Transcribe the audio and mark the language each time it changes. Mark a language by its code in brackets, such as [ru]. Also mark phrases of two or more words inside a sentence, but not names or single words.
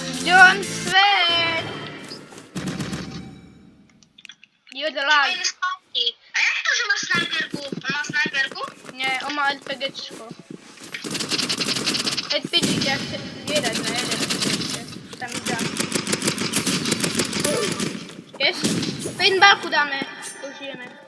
[en] Don't sweat. You're the light. [sk] A jak to, že má snajperku? On má snajperku? Nie, on má RPGčko. [pl] RPG, ja chcę jeden na jeden. [sk] Tam dá. Jest? Paintballku dáme. Užijeme.